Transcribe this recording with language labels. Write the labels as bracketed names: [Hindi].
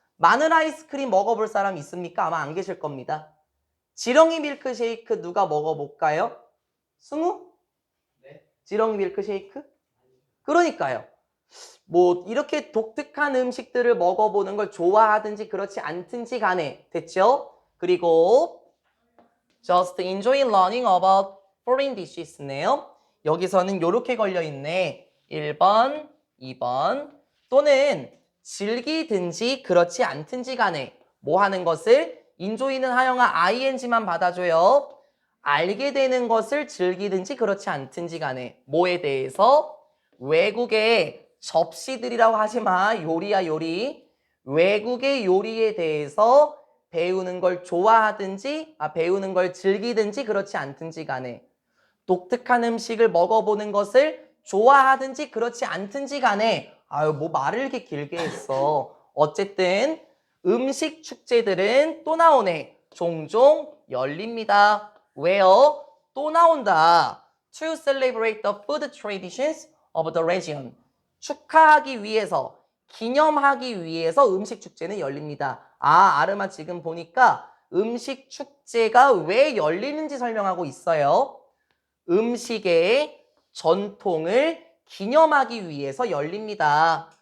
[Korean] 마늘 아이스크림 먹어볼 사람 있습니까? 아마 안 계실 겁니다. 지렁이 밀크쉐이크 누가 먹어볼까요? 승우? 네. 지렁이 밀크쉐이크? 그러니까요. 뭐 이렇게 독특한 음식들을 먹어보는 걸 좋아하든지 그렇지 않든지 간에 됐죠? 그리고 [English] just enjoy learning about foreign dishes [Korean] 네요. 여기서는 이렇게 걸려있네. 1번, 2번 또는 즐기든지 그렇지 않든지 간에 뭐 하는 것을 enjoy는 하영아 ing만 받아줘요. 알게 되는 것을 즐기든지 그렇지 않든지 간에 뭐에 대해서 외국의 접시들이라고 하지 마. 요리야 요리. 외국의 요리에 대해서 배우는 걸 좋아하든지 배우는 걸 즐기든지 그렇지 않든지 간에 독특한 음식을 먹어보는 것을 좋아하든지 그렇지 않든지 간에 아유 뭐 말을 이렇게 길게 했어. 어쨌든 음식 축제들은 또 나오네. 종종 열립니다. 왜요? 또 나온다. [English] To celebrate the food traditions of the region. [Korean] 축하하기 위해서, 기념하기 위해서 음식 축제는 열립니다. 아, 아르마 지금 보니까 음식 축제가 왜 열리는지 설명하고 있어요. 음식의 전통을 기념하기 위해서 열립니다.